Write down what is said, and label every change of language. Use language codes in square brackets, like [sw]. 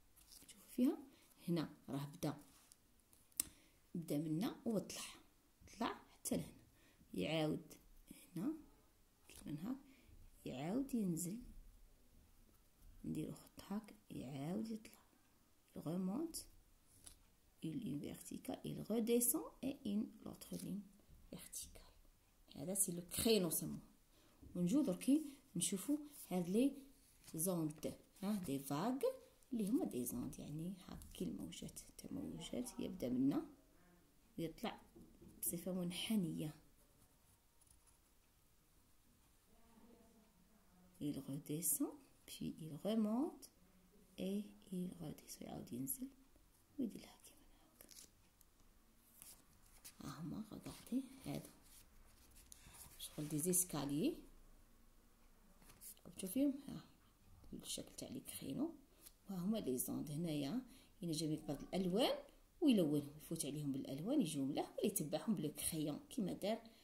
[ar] شوف فيها هنا راه بدا منا وطلع حتى لهنا. يعاود هنا كيما هكا، يعاود ينزل، نديرو خط هاك، يعاود يطلع. [fr] il remonte, une verticale, il redescend et une l'autre ligne verticale. [ar] هذا سي لو كرينو سموه. ونجو دركي نشوفو هاد لي زوند، ها دي فاغ اللي هما دي زوند يعني هاكي الموجات تموجات. يبدا منا ويطلع بصفه منحنيه. [fr] il redescend puis il remonte et il redescend. [ar] يعاود ينزل ويديرها كيما هكا. ها هما غادي هادو شغل دي زيسكاليي تشوفيهم. ها الشكل تاع لي كرينو، وها هما لي زوند. هنايا ينجم يقبض الالوان ويلونهم، يفوت عليهم بالالوان يجيو ملاح، ولا يتبعهم بلو كريون كيما دار.